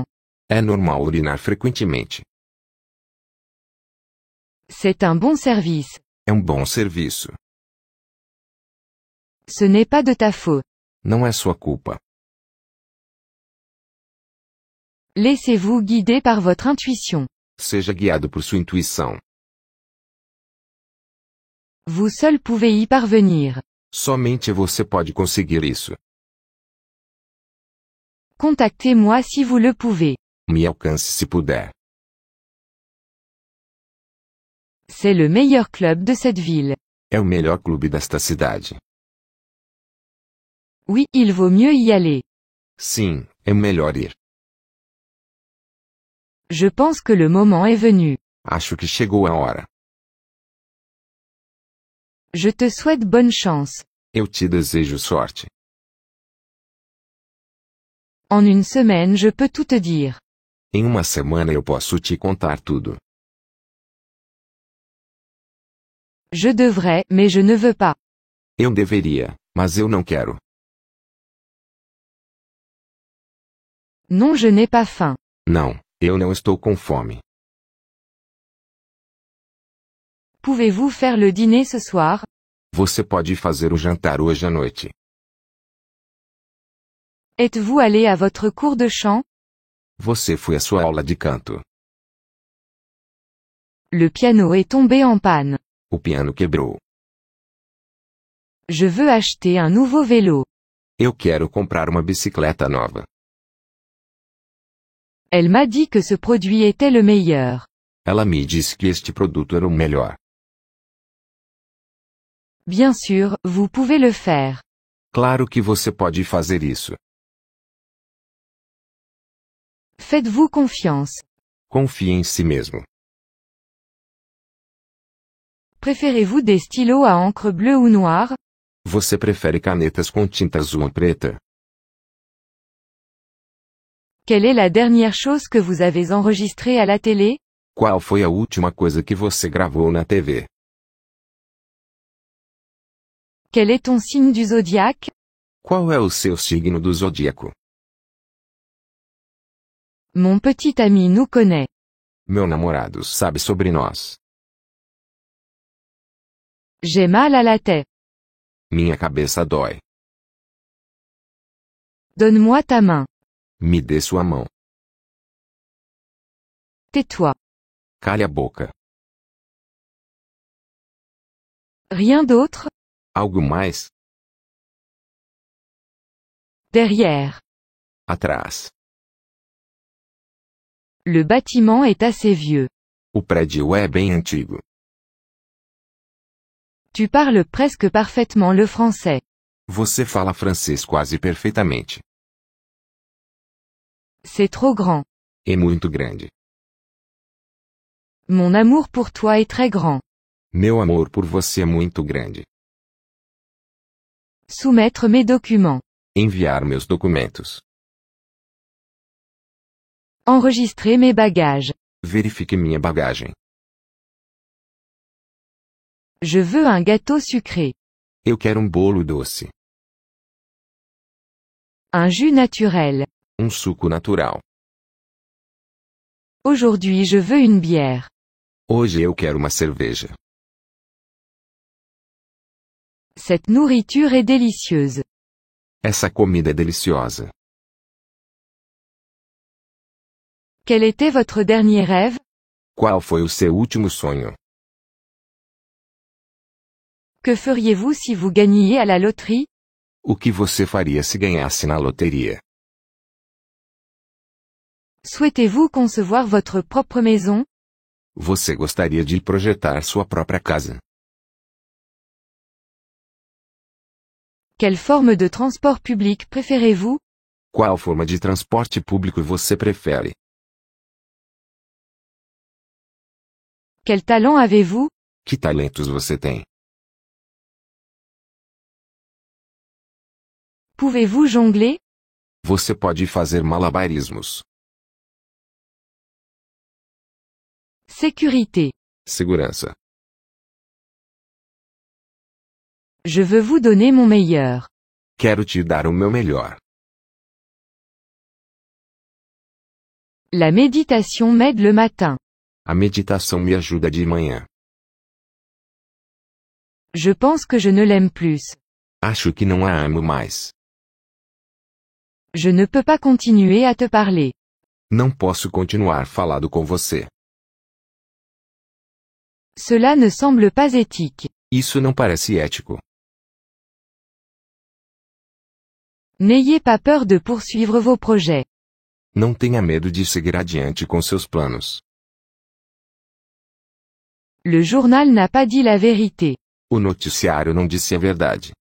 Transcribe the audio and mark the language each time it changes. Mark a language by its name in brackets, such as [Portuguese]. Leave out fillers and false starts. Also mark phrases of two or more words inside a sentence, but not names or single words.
[Portuguese] É normal urinar frequentemente. [French] C'est un bon service. [Portuguese] É bom serviço. [French] Ce n'est pas de ta faute. [Portuguese] Não é sua culpa. [French] Laissez-vous guider par votre intuition. [Portuguese] Seja guiado por sua intuição. [French] Vous seul pouvez y parvenir. [Portuguese] Somente você pode conseguir isso. [French] Contactez-moi si vous le pouvez. [Portuguese] Me alcance se puder. [French] C'est le meilleur club de cette ville. [Portuguese] É o melhor clube desta cidade. [French] Oui, il vaut mieux y aller. [Portuguese] Sim, é melhor ir. [French] Je pense que le moment est venu. [Portuguese] Acho que chegou a hora. [French] Je te souhaite bonne chance. [Portuguese] Eu te desejo sorte. [French] En une semaine je peux tout te dire. [Portuguese] Em uma semana eu posso te contar tudo. [French] Je devrais, mais je ne veux pas. [Portuguese] Eu deveria, mas eu não quero. [French] Non, je n'ai pas faim. [Portuguese] Não, eu não estou com fome. [French] Pouvez-vous faire le dîner ce soir? [Portuguese] Você pode fazer o jantar hoje à noite. [French] Êtes-vous allé à votre cours de chant? [Portuguese] Você foi à sua aula de canto. [French] Le piano est tombé en panne. [Portuguese] O piano quebrou. [French] Je veux acheter un nouveau vélo. [Portuguese] Eu quero comprar uma bicicleta nova. [French] Elle m'a dit que ce produit était le meilleur. [Portuguese] Ela me disse que este produto era o melhor. [French] Bien sûr, vous pouvez le faire. [Portuguese] Claro que você pode fazer isso. [French] Faites-vous confiance. [Portuguese] Confie em si mesmo. [French] Préférez-vous des stylos à encre bleue ou noire? [Portuguese] Você prefere canetas com tinta azul ou preta? [French] Quelle est la dernière chose que vous avez enregistrée à la télé? [Portuguese] Qual foi a última coisa que você gravou na TV? [French] Quel est ton signe du zodiaque? [Portuguese] Qual é o seu signo do zodíaco? [French] Mon petit ami nous connaît. [Portuguese] Meu namorado sabe sobre nós. [French] J'ai mal à la tête. [Portuguese] Minha cabeça dói. [French] Donne-moi ta main. [Portuguese] Me dê sua mão. [French] Tais-toi. [Portuguese] Cale a boca. [French] Rien d'autre? [Portuguese] Algo mais? [French] Derrière. [Portuguese] Atrás. [French] Le bâtiment est assez vieux. [Portuguese] O prédio é bem antigo. [French] Tu parles presque parfaitement le français. [Portuguese] Você fala francês quase perfeitamente. [French] C'est trop grand. [Portuguese] É muito grande. [French] Mon amour pour toi est très grand. [Portuguese] Meu amor por você é muito grande. [French] Soumettre mes documents. [Portuguese] Enviar meus documentos. [French] Enregistrer mes bagages. [Portuguese] Verifique minha bagagem. [French] Je veux un gâteau sucré. [Portuguese] Eu quero bolo doce. [French] Un jus naturel. [Portuguese] Suco natural. [French] Aujourd'hui je veux une bière. [Portuguese] Hoje eu quero uma cerveja. [French] Cette nourriture est délicieuse. [Portuguese] Essa comida é deliciosa. [French] Quel était votre dernier rêve? [Portuguese] Qual foi o seu último sonho? [French] Que feriez-vous si vous gagniez à la loterie? [Portuguese] O que você faria se ganhasse na loteria? [French] Souhaitez-vous concevoir votre propre maison? [Portuguese] Você gostaria de projetar sua própria casa? [French] Quelle forme de transport public préférez-vous? [Portuguese] Qual forma de transporte público você prefere? [French] Quel talent avez-vous? [Portuguese] Que talentos você tem? [French] Pouvez-vous jongler? [Portuguese] Você pode fazer malabarismos. [French] Sécurité. [Portuguese] Segurança. [French] Je veux vous donner mon meilleur. [Portuguese] Quero te dar o meu melhor. [French] La méditation m'aide le matin. [Portuguese] A meditação me ajuda de manhã. [French] Je pense que je ne l'aime plus. [Portuguese] Acho que não a amo mais. [French] Je ne peux pas continuer à te parler. [Portuguese] Não posso continuar falando com você. [French] Cela ne semble pas éthique. [Portuguese] Isso não parece ético. [French] N'ayez pas peur de poursuivre vos projets. [Portuguese] Não tenha medo de seguir adiante com seus planos. [French] Le journal n'a pas dit la vérité. [Portuguese] O noticiário não disse a verdade.